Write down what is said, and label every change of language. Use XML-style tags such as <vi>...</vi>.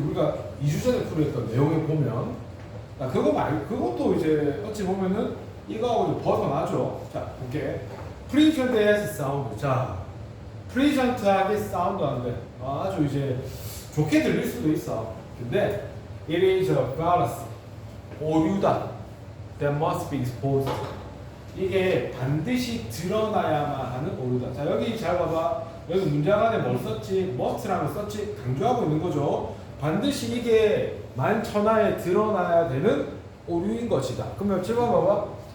<ko>우리가 2주 전에 풀이했던 내용에 보면, 그것도 이제 어찌 보면은 이거하고 벗어나죠. 자, 볼게.</ko> <en>Present as sound.</en> <ko>자, present하게 사운드 하는데 아주 이제 좋게 들릴 수도 있어. 근데</ko> <en>it is a fallacy.</en> <ko>오류다.</ko> <en>That must be exposed.</en> <ko>이게 반드시 드러나야만 하는 오류다. 자, 여기 잘 봐봐. 여기 문장 안에 뭘 썼지? must라는 걸 썼지? 강조하고 있는 거죠. 반드시 이게 만천하에 드러나야 되는 오류인 것이다. 그러면 7번 봐봐.</ko>